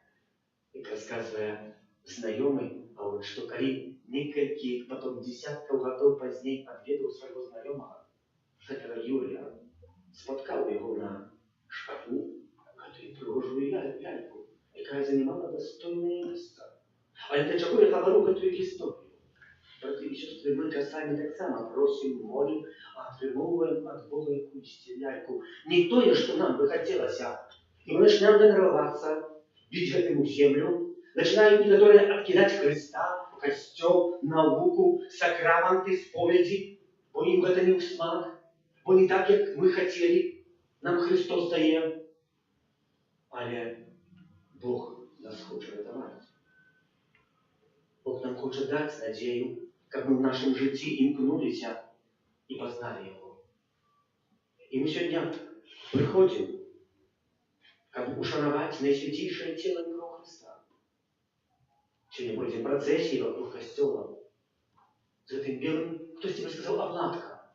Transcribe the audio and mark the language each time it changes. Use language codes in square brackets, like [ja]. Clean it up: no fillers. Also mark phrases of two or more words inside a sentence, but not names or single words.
[be] І расказвае знаёмы, што калі некалькі, потом десяткаў гадоў пазней адведаў свайго знаёмага, гэтага Юрыя, спаткаў яго на шкафу гэтую прыгожую ляльку, [ru] якая занимала достойное место. [be] Але для чаго я гавару гэтую гісторыю? Браты і сёстры, мы часамі таксама просім, молім, а атрымоўваем ад Бога якуюсь ляльку. Не тое, што нам бы хацелася. [ru] І мы начинаем тренироваться, бить гэтым у землю, начинают некоторые откидать Христа, костёл, науку, [be] сакраменты, споведи, бо им гэта не в смак, бо не так, як мы хотели, нам Христос дае. Але Бог нас хоче радаваць. Бог нам хоче даць надзею, каб мы [ru] в нашем [be] жыцці імкнуліся і пазналі Яго. І мы сёння прыходзім, каб ушанаваць найсвяцейшае цела і кроў Христа. Сёння пройдзем працэсіі вакруг касцёла. З гэтым белым, хтосьці бы сказаў, абладка.